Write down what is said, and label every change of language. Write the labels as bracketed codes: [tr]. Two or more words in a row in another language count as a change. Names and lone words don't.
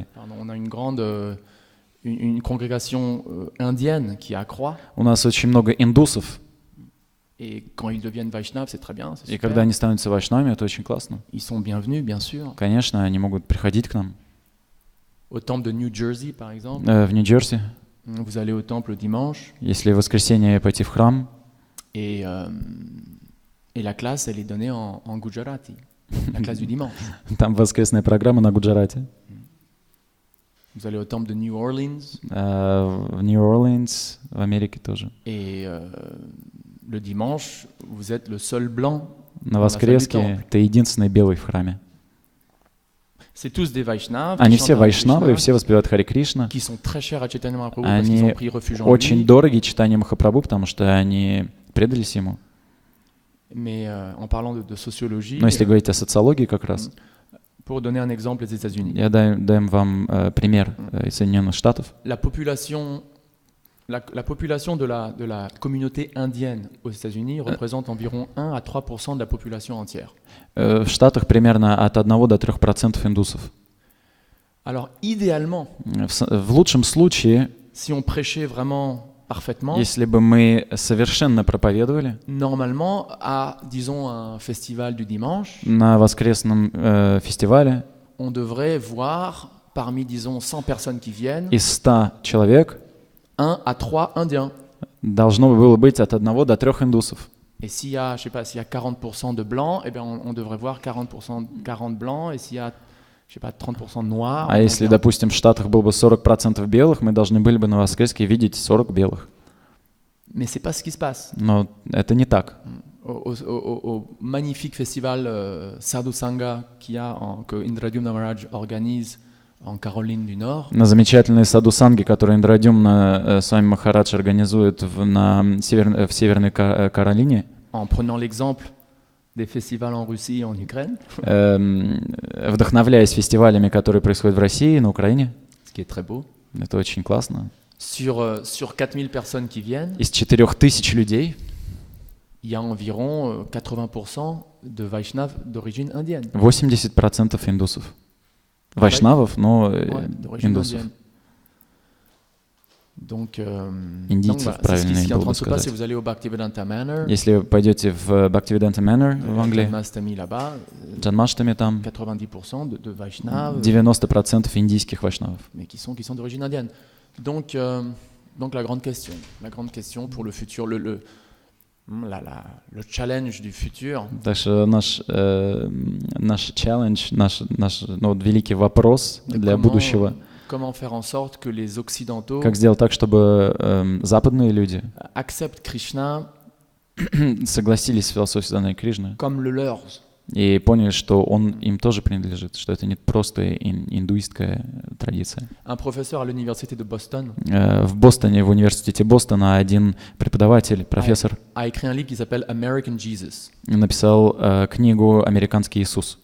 [fr] Pardon, on a une grande une congrégation indienne qui accroît. [ru] У нас очень много индусов, [fr] Et quand ils deviennent Vaishnav, c'est très bien, c'est [ru] и [fr] super. [ru] когда они становятся вайшнавами, это очень классно. [fr] Ils sont bienvenus, bien sûr. [ru] Конечно, они могут приходить к нам. [fr] Au temple de New Jersey, par exemple, [ru] В Нью-Джерси, [fr] Vous allez au temple le dimanche [ru] Если в воскресенье пойти в храм, [fr] et la classe, elle est donnée en Gujarati, la classe du dimanche. [ru] там воскресная программа на гуджарате. [fr] Vous allez au temple de New Orleans [ru] В Нью-Орлеанс, в Америке тоже. [fr] et le dimanche, vous êtes le seul blanc. [ru] На воскреске ты единственный белый в храме. [fr] C'est tous des Vaishnavas. [ru] Они [fr] qui [ru] все [fr] chantent Hare [ru] вайшнавы, [fr] Krishna, [ru] все воспевают Харе Кришна. [fr] qui sont très chers à Chaitanya Mahaprabhu parce qu'ils [ru] Они [fr] ont pris refuge en [ru] очень [fr] lui. [ru] дороги читанию Махапрабху, потому что они предались ему. [fr] Mais en parlant de sociologie, [ru] Но если говорить о социологии как раз, [fr] pour donner un exemple des États-Unis, [ru] я дам вам пример из Соединенных Штатов. [fr] la population de la communauté indienne aux États-Unis représente environ 1 à 3% de la population entière. [ru] В Штатах примерно от 1 до 3% индусов. [fr] Alors, idéalement, [ru] В лучшем случае, [fr] si on prêchait vraiment parfaitement, [ru] если бы мы совершенно проповедовали [fr] normalement, à, disons, un festival du dimanche, [ru] на воскресном фестивале, [fr] on devrait voir, parmi, disons, 100 personnes qui viennent, [ru] из 100 человек [fr] 1 à 3 Indiens. [ru] должно было быть от 1 до 3 индусов. [fr] Et s'il y a, je sais pas, s'il y a 40% de blancs, eh bien on devrait voir 40 blancs, et s'il y a, je sais pas, 30% de noirs. [ru] А если, допустим, в Штатах было бы 40% белых, мы должны были бы на воскреске видеть 40 белых. [fr] Mais c'est pas ce qui se passe. [ru] Но это не так. [fr] Au magnifique festival Sadhu Sangha que Indradyumna Maharaj organise en Caroline du Nord, [ru] На замечательной саду-санге, который Индрадюмна с вами Махарадж организует в Северной Каролине, [fr] en prenant l'exemple des festivals en Russie et en Ukraine, [ru] вдохновляясь фестивалями, которые происходят в России и на Украине. [fr] ce qui est très beau, [ru] Это очень классно. [fr] sur 4000 personnes qui viennent, [ru] Из 4000 людей [fr] il y a environ 80% de Vaishnavas d'origine indienne. [ru] 80% индусов. Вайшнавов, но [fr] d'origine [ru] индусов. [fr] indienne. Donc, [ru] Индийцев, [fr] c'est ce [ru] правильно [fr] qui est en [ru] было [fr] train [ru] бы [fr] de se passer. [ru] сказать. [fr] Vous allez au Bhaktivedanta Manor, [ru] Если вы пойдете в Bhaktivedanta Manor в Англии, [fr] Janmastami là-bas, [ru] Джанмаштами там [fr] 90% de Vaishnavas, [ru] 90% индийских вайшнавов. [fr] mais qui sont d'origine indienne. Donc la grande question pour le futur, le challenge du futur, [ru] Так что наш челлендж, наш великий вопрос для будущего, [fr] comment faire en sorte que les Occidentaux [ru] как сделать так, чтобы западные люди [fr] acceptent Krishna [ru] согласились с философией Даны Кришны [fr] comme le leur. [ru] и поняли, что он им тоже принадлежит, что это не просто индуистская традиция. [fr] Un professeur à l'université de Boston [ru] В Бостоне, в университете Бостона, один преподаватель, профессор, [fr] a écrit un livre qui s'appelle American Jesus. [ru] написал книгу «Американский Иисус».